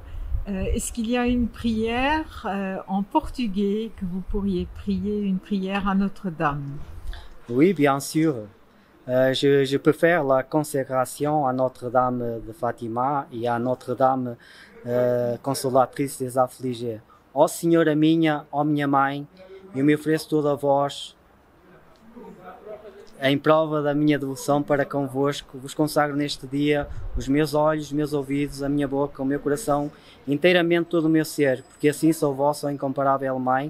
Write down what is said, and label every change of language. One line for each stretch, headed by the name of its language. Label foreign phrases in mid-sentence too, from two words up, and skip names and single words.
French: Est-ce qu'il y a une prière en portugais que vous pourriez prier, une prière à Notre-Dame? Oui, bien sûr. Je peux faire la consécration à Notre-Dame de Fatima e à Notre-Dame Consolatrice des Affligés.
Portuguese: Ó Senhora minha, ó minha mãe, eu me ofereço toda a vós, em prova da minha devoção para convosco, vos consagro neste dia os meus olhos, os meus ouvidos, a minha boca, o meu coração, inteiramente todo o meu ser, porque assim sou vossa incomparável mãe.